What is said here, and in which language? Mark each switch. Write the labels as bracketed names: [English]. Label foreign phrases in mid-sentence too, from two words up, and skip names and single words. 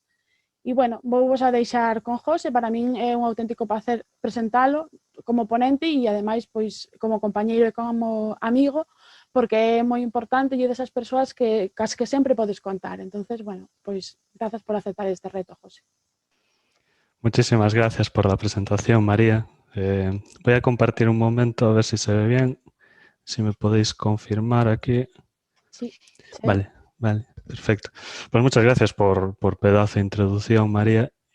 [Galician] E, bueno, vou vos a deixar con José, para min é un auténtico placer presentalo como ponente e, ademais, pois, como compañeiro e como amigo, porque é moi importante e é desas persoas que sempre podes contar. Entonces, bueno, pois, grazas por aceptar este reto, José. [Spanish] Muchísimas gracias por la presentación, María. Voy a compartir un momento a ver si se ve bien, si me podéis confirmar aquí. Sí. Vale, perfecto. Pues muchas gracias por pedazo de introducción, María.